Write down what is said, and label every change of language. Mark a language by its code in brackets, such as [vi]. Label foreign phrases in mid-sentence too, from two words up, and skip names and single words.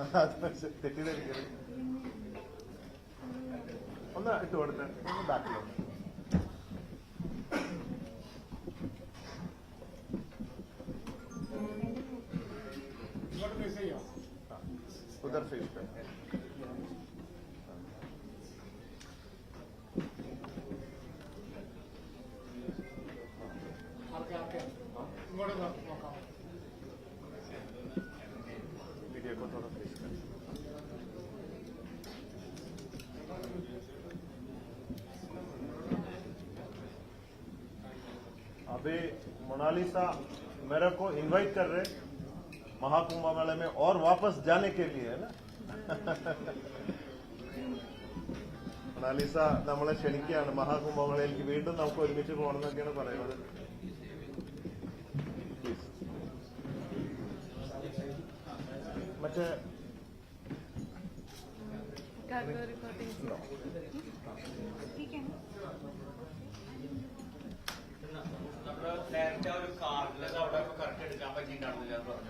[ml] തെറ്റിദ്ധരിക്കരുത്. ഒന്ന് ഇട്ട് കൊടുത്ത് ഒന്ന് ബാക്കിലോട്ട്. [hi] उधर फेस पे मीडिया को थोड़ा फेस कर. अभी मोनालिसा मेरे को इनवाइट कर रहे महाकुंभ मेले में और वापस जाने के लिए, है ना. [ml] മൊണാലിസ നമ്മളെ ക്ഷണിക്കുകയാണ് മഹാകുംഭമേളയിലേക്ക്. വീണ്ടും നമുക്ക് ഒരുമിച്ച് പോകണമെന്നൊക്കെയാണ് പറയുന്നത്. മറ്റേ നേരത്തെ ഒരു കാർഡിലൊക്കെ അവിടെ കറക്റ്റ് എടുക്കാൻ പറ്റിയിട്ടുണ്ടായിരുന്നില്ല എന്ന് പറഞ്ഞു.